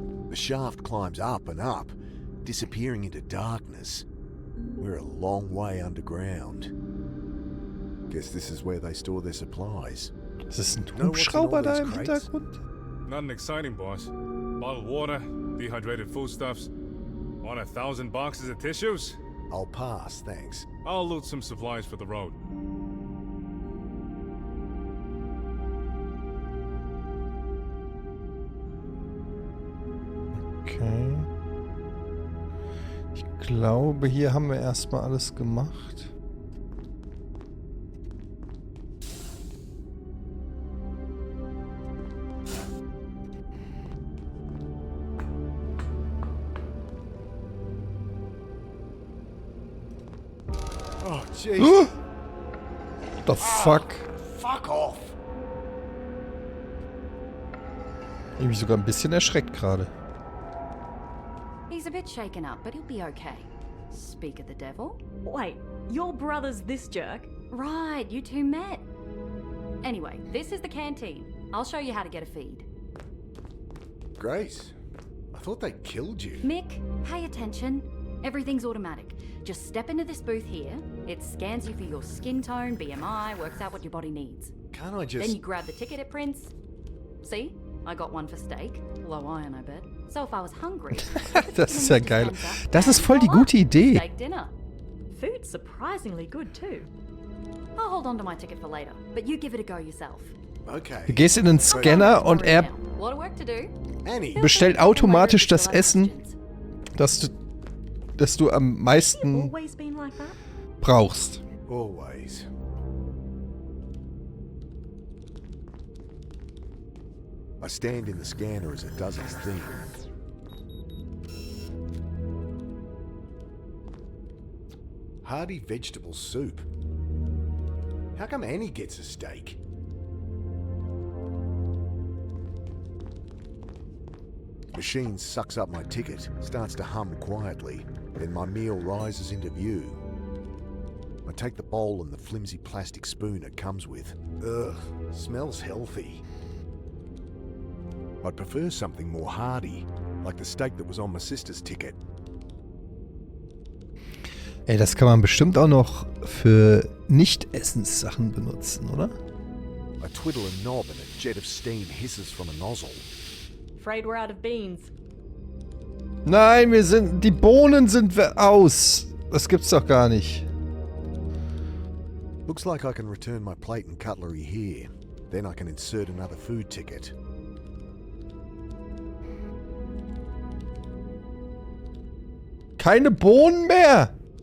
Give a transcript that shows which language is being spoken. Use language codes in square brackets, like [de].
[en] The shaft climbs up and up, disappearing into darkness. We're a long way underground. Guess this is where they store their supplies. [de] Ist das ein Hubschrauber da im Hintergrund? [en] Nothing exciting, boss. Bottled water, dehydrated foodstuffs. Want 1,000 boxes of tissues? I'll pass, thanks. I'll loot some supplies for the road. Okay. [de] Ich glaube, hier haben wir erstmal alles gemacht. [en] Oh, jeez. What the fuck? Fuck off. [de] Ich bin sogar ein bisschen erschreckt gerade. [en] He's a bit shaken up, but he'll be okay. Speak of the devil. Wait, your brother's this jerk? Right, you two met. Anyway, this is the canteen. I'll show you how to get a feed. Grace, I thought they killed you. Mick, pay attention. Everything's automatic. Just step into this booth here. It scans you for your skin tone, BMI, works out what your body needs. Can't I just... Then you grab the ticket it prints. See? I got one for steak. Low iron, I bet. So if I was hungry... [de] Das ist ja geil. Das ist voll die gute Idee. [en] Steak dinner. Food's surprisingly good too. I'll hold on to my ticket for later, but you give it a go yourself. Okay. [de] Du gehst in den Scanner und er [en] Lot of work to do. [de] bestellt automatisch das Essen, das du am meisten [en] Always been like that? [de] brauchst. [en] Always. I stand in the scanner as it does its thing. Hearty vegetable soup. How come Annie gets a steak? Machine sucks up my ticket, starts to hum quietly, then my meal rises into view. I take the bowl and the flimsy plastic spoon it comes with. Ugh, smells healthy. I'd prefer something more hearty, like the steak that was on my sister's ticket. [de] Ey, das kann man bestimmt auch noch für Nicht-Essenssachen benutzen, oder? [en] I twiddle a knob and a jet of steam hisses from a nozzle. Afraid we're out of beans. [de] Nein, die Bohnen sind aus. Das gibt's doch gar nicht. [en] Looks like I can return my plate and cutlery here. Then I can insert another food ticket. [de] Keine Bohnen mehr!